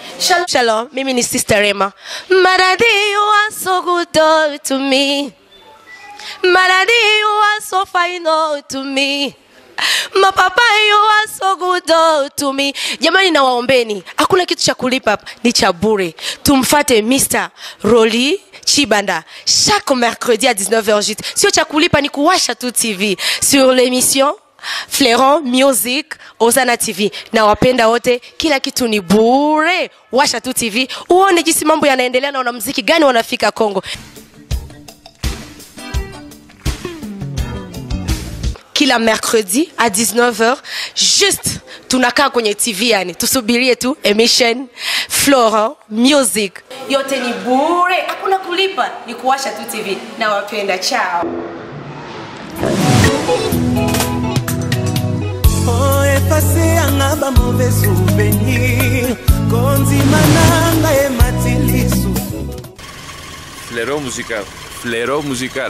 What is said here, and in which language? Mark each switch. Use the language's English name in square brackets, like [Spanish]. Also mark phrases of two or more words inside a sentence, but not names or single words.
[Swahili] Shalom, mimi ni Sister Rema. [English] Maradi, you are so good to me. Maradi, you are so fine to me. My papa, you are so good to me. [Swahili] Jamani nawaombeni, hakuna kitu cha kulipa hapa, ni cha bure. Tumfate Mr. Rolly Chibanda [French] chaque mercredi à 19h. [Swahili] Sio cha kulipa, ni kuwasha tu TV [French] sur l'émission Fleuron Music Ozana TV. [Swahili] Na wapenda wote, kila kitu ni bure. Washa tu TV uone jinsi mambo yanaendelea na wanamuziki gani wanafika Kongo. Kila [French] mercredi à 19h, juste [Swahili] tunakaa kwenye TV yani, tusubirie tu emission Fleuron Music. Yote ni bure, hakuna kulipa, ni kuwasha tu TV. Na wapenda, ciao. [French] Oh, effacer un ba mauvais souvenir. [Lingala] Konzi mananga e matilisu. [French] Fleuron musical. Fleuron musical.